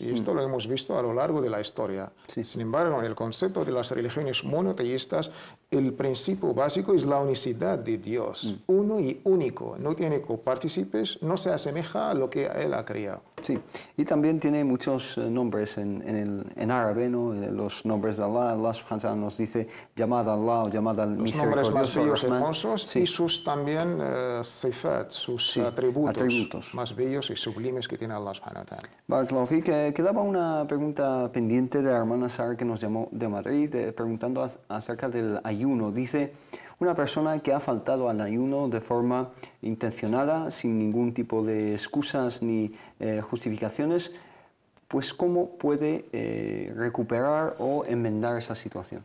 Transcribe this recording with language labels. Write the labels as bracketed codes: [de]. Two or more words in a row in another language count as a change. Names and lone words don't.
[es] Y esto lo hemos visto a lo largo de la historia. Sin embargo, en el concepto de las religiones monoteístas, el principio básico es la unicidad de Dios, uno y único. No tiene copartícipes, no se asemeja a lo que Él ha creado. Sí, y también tiene muchos nombres en árabe, ¿no? Los nombres de Allah. [ar] الله سبحانه وتعالى [es] nos dice llamad a Allah o llamad al misericordioso. Los nombres más bellos, hermosos, y sus también sifat, sus atributos más bellos y sublimes que tiene [ar] الله سبحانه وتعالى. بارك الله فيك. [es] Quedaba una pregunta pendiente de la hermana Sara que nos llamó de Madrid preguntando acerca del ayuno. Dice, una persona que ha faltado al ayuno de forma intencionada, sin ningún tipo de excusas ni justificaciones, pues ¿cómo puede recuperar o enmendar esa situación?